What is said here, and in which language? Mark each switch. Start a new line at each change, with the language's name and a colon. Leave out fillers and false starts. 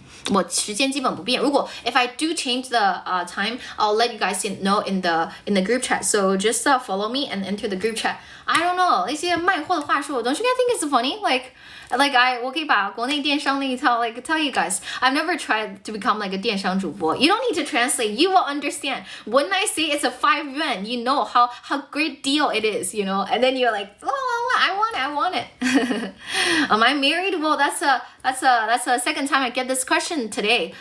Chinese: 我时间基本不变。如果
English: if I do change the time, I'll let you guys know in the group chat. So just follow me and enter the group chat. I don't know
Chinese: 一些卖货的话术
English: Don't you guys think it's funny?
Chinese: Like我可以把国内电商那一套 like
English: tell you guys. I've never tried to become like a 电商主播. You don't need to translate. You will understand. When I say it's a 5 yuan, you know how great deal it is, you know. And then you're like, oh, I want it. Am I married? Well, that's the second time I get this question today.